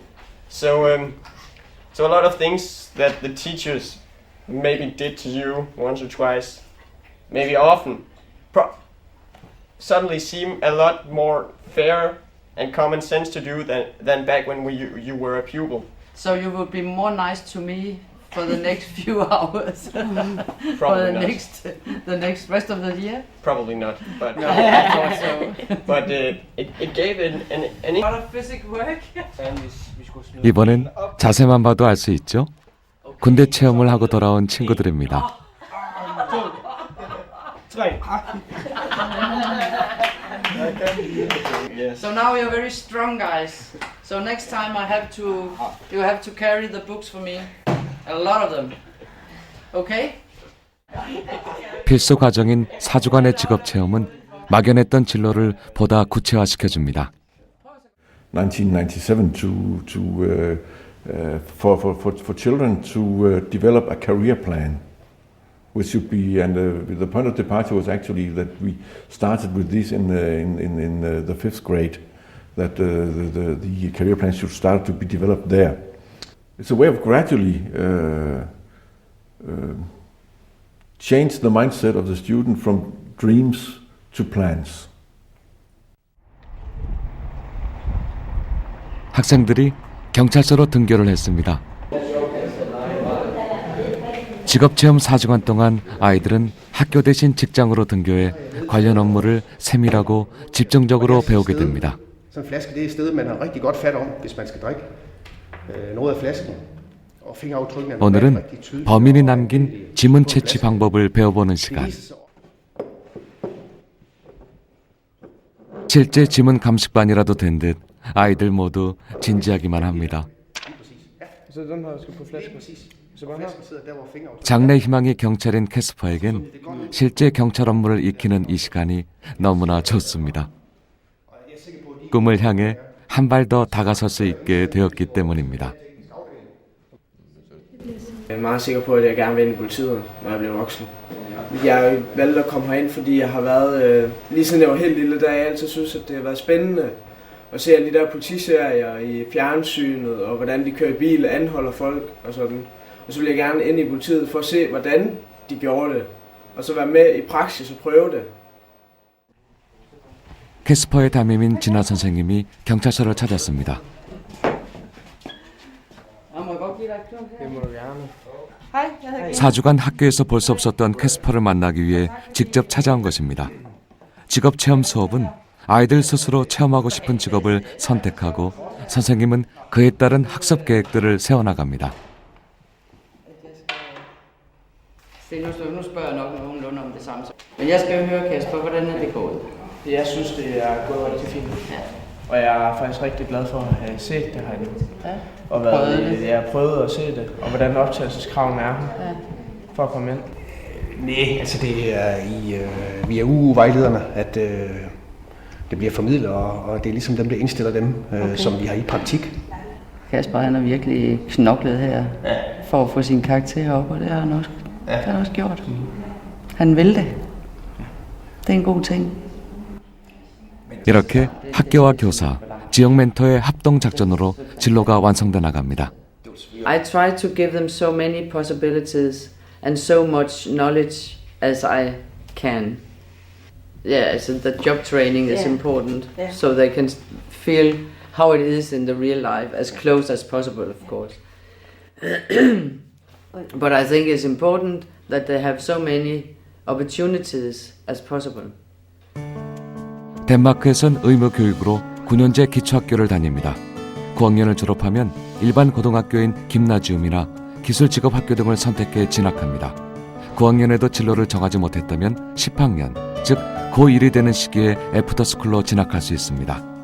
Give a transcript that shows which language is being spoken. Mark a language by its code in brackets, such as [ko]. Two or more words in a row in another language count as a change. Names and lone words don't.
[en] So a lot of things that the teachers maybe did to you once or twice, maybe often, suddenly seem a lot more fair and common sense to do than back when you were a pupil. So you would be more nice to me for the next few hours? Probably for not. the next rest of the year? Probably not, but No, I thought so. But it gave a lot of physical work. [ko] 이번엔 자세만 봐도 알 수 있죠? 군대 체험을 하고 돌아온 친구들입니다. [en] So now you're very strong, guys. So next time you have to carry the books for me. A lot of them. Okay? [ko] 필수 과정인 4주간의 직업 체험은 막연했던 진로를 보다 구체화시켜줍니다. [en] 1997 for children to develop a career plan, which should be, and the point of departure was actually that we started with this in the 5th grade, that the career plan should start to be developed there. It's a way of gradually change the mindset of the student from dreams to plans. [ko] 학생들이 경찰서로 등교를 했습니다. 직업체험 4주간 동안 아이들은 학교 대신 직장으로 등교해 관련 업무를 세밀하고 집중적으로 배우게 됩니다. [da] Så en flaske det er et sted man har rigtig godt fat om hvis man skal drikke noget af flasken. Og fingeraftrykkene er [ko] 오늘은 [da] rigtig tydelige. [ko] 범인이 남긴 지문 채취 방법을 배워보는 시간. 실제 지문 감식반이라도 된 듯 아이들 모두 진지하기만 합니다. [da] Så den her skal på flasken. Så bare her. [ko] 장래 희망이 경찰인 캐스퍼에겐 실제 경찰 업무를 익히는 이 시간이 너무나 좋습니다. 꿈을 향해 한 발 더 다가설 수 있게 되었기 때문입니다. [da] Jeg er meget sikker på, at jeg gerne vil ind i politiet, når jeg bliver voksen. Jeg valgte at komme herind, fordi jeg har været, lige siden jeg var helt lille, der jeg altid synes, at det har været spændende at se alle de der politiserier i fjernsynet, og hvordan de kører i bil og anholder folk og sådan. Og så vil jeg gerne ind i politiet for at se, hvordan de gjorde det, og så være med i praksis og prøve det. [ko] 캐스퍼의 담임인 진아 선생님이 경찰서를 찾았습니다. [da] Det må du gerne. [ko] 4주간 학교에서 볼 수 없었던 캐스퍼를 만나기 위해 직접 찾아온 것입니다. 직업체험 수업은 아이들 스스로 체험하고 싶은 직업을 선택하고 선생님은 그에 따른 학습 계획들을 세워나갑니다. [da] Nu spørger jeg nok nogenlunde om det samme. Men jeg skal jo høre, Kasper, hvordan er det gået? Jeg synes, det er gået rigtig fint. Ja. Og jeg er faktisk rigtig glad for at have set det herinde. Ja. Og jeg har prøvet at se det, og hvordan optagelseskravene er for at komme ind. Nej, altså det er via UU-vejlederne, at det bliver formidlet, og det er ligesom dem, der indstiller dem, som vi har i praktik. Kasper, han har virkelig knoklet her for at få sin karakter op, og det har han også gjort. Han vil det. Det er en god ting. [ko] 이렇게 학교와 교사, 지역 멘토의 합동 작전으로 진로가 완성돼 나갑니다. [en] I try to give them so many possibilities and so much knowledge as I can. Yeah, so the job training is important, so they can feel how it is in the real life, as close as possible, of course. But I think it's important that they have so many opportunities as possible. [ko] 덴마크에선 의무 교육으로 9년제 기초학교를 다닙니다. 9학년을 졸업하면 일반 고등학교인 김나지움이나 기술직업학교 등을 선택해 진학합니다. 9학년에도 진로를 정하지 못했다면 10학년, 즉 고1이 되는 시기에 애프터스쿨로 진학할 수 있습니다.